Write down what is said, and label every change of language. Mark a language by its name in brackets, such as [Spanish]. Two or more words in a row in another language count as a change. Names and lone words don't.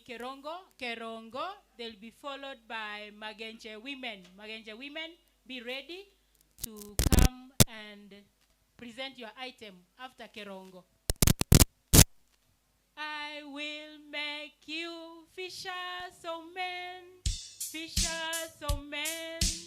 [English] Kerongo. They'll be followed by Magenche women. Magenche women, be ready to come and present your item after Kerongo. I will make you fishers of men, fishers of men.